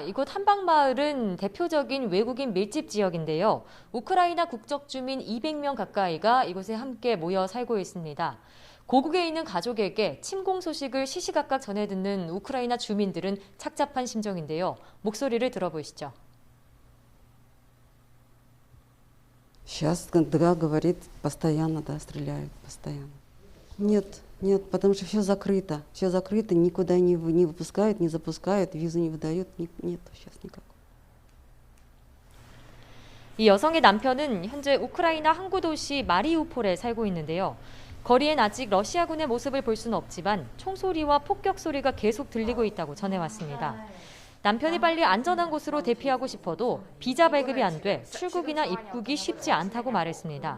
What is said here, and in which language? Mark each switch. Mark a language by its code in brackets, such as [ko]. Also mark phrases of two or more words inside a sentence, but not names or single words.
[ko] 이곳 한방마을은 대표적인 외국인 밀집 지역인데요. 우크라이나 국적 주민 200명 가까이가 이곳에 함께 모여 살고 있습니다. 고국에 있는 가족에게 침공 소식을 시시각각 전해 듣는 우크라이나 주민들은 착잡한 심정인데요. 목소리를 들어보시죠. [ru] Сейчас, да, говорит, постоянно, да, стреляют, постоянно. Нет, потому что все закрыто, никуда не выпускают, не запускают, визу не выдают, нет сейчас никакой. [ko] 이 여성의 남편은 현재 우크라이나 항구 도시 마리우폴에 살고 있는데요. 거리엔 아직 러시아군의 모습을 볼 수는 없지만 총소리와 폭격 소리가 계속 들리고 있다고 전해왔습니다. 남편이 빨리 안전한 곳으로 대피하고 싶어도 비자 발급이 안 돼 출국이나 입국이 쉽지 않다고 말했습니다.